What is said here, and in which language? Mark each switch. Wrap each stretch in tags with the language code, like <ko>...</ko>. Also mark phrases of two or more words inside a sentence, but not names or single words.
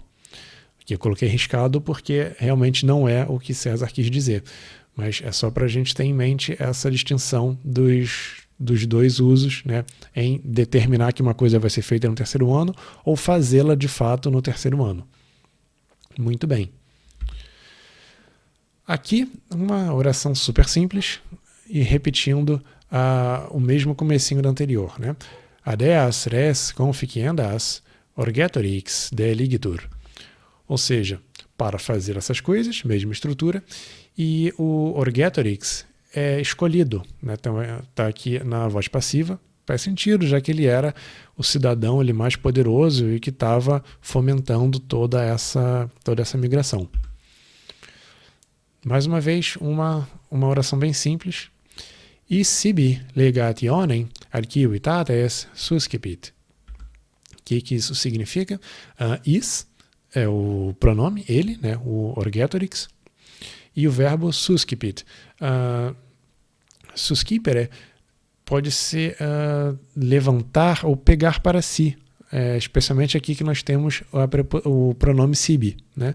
<pt>Aqui eu coloquei riscado porque realmente não é o que César quis dizer, mas é só para a gente ter em mente essa distinção dos 2 usos, né, em determinar que uma coisa vai ser feita no terceiro ano ou fazê-la de fato no terceiro ano. Muito bem. Aqui, uma oração super simples e repetindo o mesmo comecinho do anterior, né?</pt> <la>Adeas res conficiendas orgetorix deligitur.</la> <pt>Ou seja, para fazer essas coisas, mesma estrutura, e o orgetorix é escolhido, né? Então está aqui na voz passiva, faz sentido, já que ele era o cidadão ali mais poderoso e que estava fomentando toda essa migração. Mais uma vez, uma oração bem simples.</pt> <la>E sibi legationem archivitates suscipit.</la> <pt>O que isso significa? Is é o pronome, ele, né, o orgetorix, e o verbo suscipit. Suscipere pode ser levantar ou pegar para si, especialmente aqui que nós temos o pronome sibi, né?</pt>